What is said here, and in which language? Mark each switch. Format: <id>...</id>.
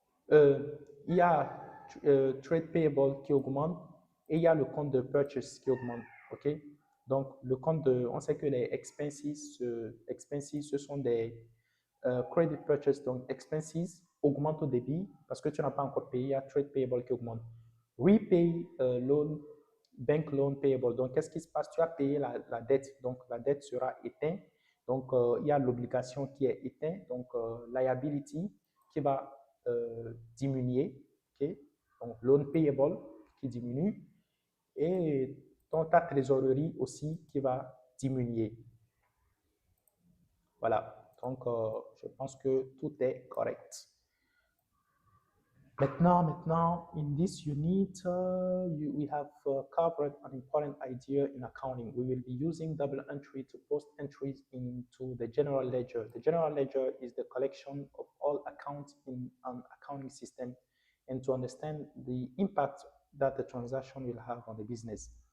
<fr>Il y a trade payable qui augmente et il y a le compte de purchase qui augmente. OK? Donc, le compte on sait que les expenses, ce sont des credit purchase, donc expenses augmentent au débit parce que tu n'as pas encore payé, il y a trade payable qui augmente.</fr> <en>Repay loan, bank loan payable.</en> <fr>Donc, qu'est-ce qui se passe? Tu as payé la dette, donc la dette sera éteinte. Donc, il y a l'obligation qui est éteinte, donc liability qui va diminuer. Okay? Donc, loan payable qui diminue et ta trésorerie aussi qui va diminuer. Voilà. Donc, je pense que tout est correct.</fr> <en>Maintenant, in this unit, we have covered an important idea in accounting. We will be using double entry to post entries into the general ledger. The general ledger is the collection of all accounts in an accounting system, and to understand the impact that the transaction will have on the business.</en>